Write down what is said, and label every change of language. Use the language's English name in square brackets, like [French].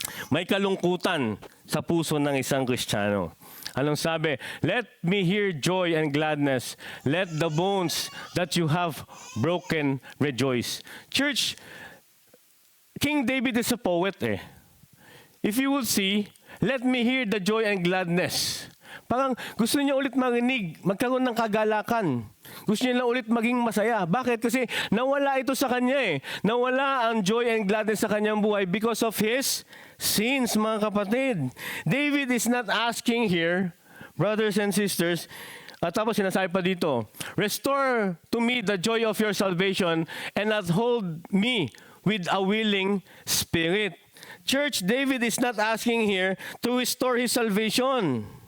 [Filipino] May kalungkutan sa puso ng isang Kristiyano. Anong sabi? [English] Let me hear joy and gladness. Let the bones that you have broken rejoice. Church, King David is a poet eh. If you will see, let me hear the joy and gladness. [Filipino] Parang gusto niya ulit marinig, magkaroon ng kagalakan. Gusto niya lang ulit maging masaya. Bakit? Kasi nawala ito sa kanya eh. Nawala ang [English] joy and gladness [Filipino] sa kanyang buhay [English] because of his sins, [Filipino] mga kapatid. [English] David is not asking here, brothers and sisters, [Filipino] at tapos sinasabi pa dito, [English] restore to me the joy of your salvation and uphold me with a willing spirit. Church, David is not asking here to restore his salvation.